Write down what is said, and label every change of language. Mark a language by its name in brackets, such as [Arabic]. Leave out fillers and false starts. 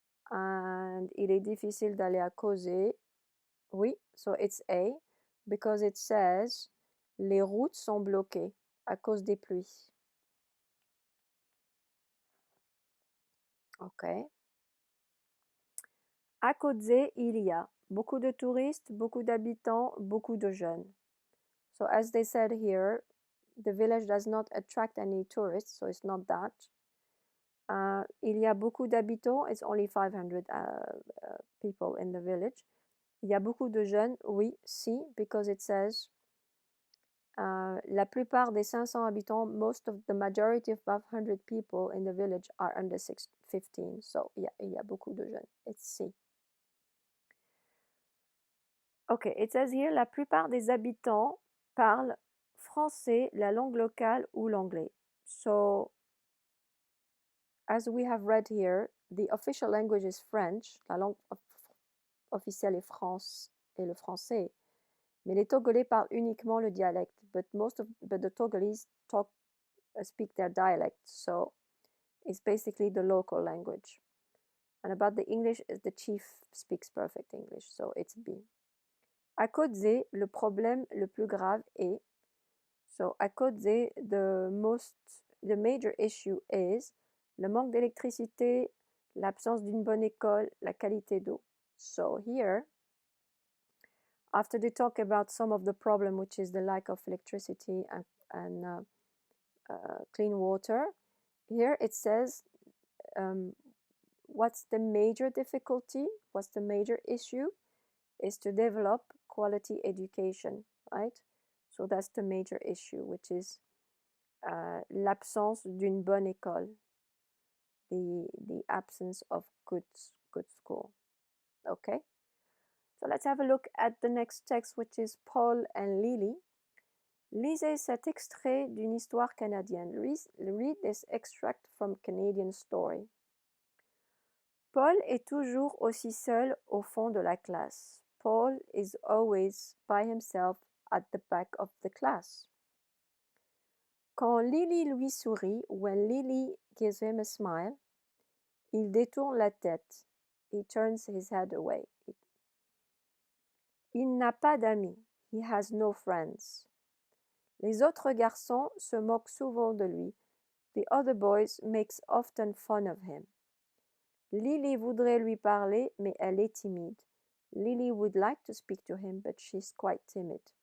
[French] And il est difficile d'aller à causer. Oui, [English] so it's A, because it says [French] les routes sont bloquées à cause des pluies. [English] Ok. [French] À Kodze, il y a beaucoup de touristes, beaucoup d'habitants, beaucoup de jeunes. [English] So as they said here, the village does not attract any tourists, so it's not that. [French] Il y a beaucoup d'habitants, [English] it's only 500 people in the village. [French] Il y a beaucoup de jeunes, oui, si, [English] because it says [French] la plupart des 500 habitants, [English] the majority of 500 people in the village are under 15. So, yeah, [French] il y a beaucoup de jeunes. [English] It's C. Okay, it says here, [French] la plupart des habitants parlent français, la langue locale ou l'anglais. [English] So, as we have read here, the official language is French. [French] La langue officielle est le français. Mais les Togolais parlent uniquement le dialecte. [English] But the Togolese speak their dialect. So, it's basically the local language. And about the English, the chief speaks perfect English. So, it's B. [French] À Kodze, le problème le plus grave est, so à Kodze, [English] the major issue is [French] le manque d'électricité, l'absence d'une bonne école, la qualité d'eau. [English] So here, after they talk about some of the problem, which is the lack of electricity and clean water, here it says what's the major difficulty, what's the major issue, is to develop quality education, right? So that's the major issue, which is [French] l'absence d'une bonne école, [English] the absence of good school. Okay, so let's have a look at the next text, which is Paul and Lily. [French] Lisez cet extrait d'une histoire canadienne. [English] Read this extract from Canadian story. [French] Paul est toujours aussi seul au fond de la classe. [English] Paul is always by himself at the back of the class. [French] Quand Lily lui sourit, [English] when Lily gives him a smile, [French] il détourne la tête. [English] He turns his head away. [French] Il n'a pas d'amis. [English] He has no friends. [French] Les autres garçons se moquent souvent de lui. [English] The other boys makes often fun of him. [French] Lily voudrait lui parler, mais elle est timide. [English] Lily would like to speak to him, but she's quite timid.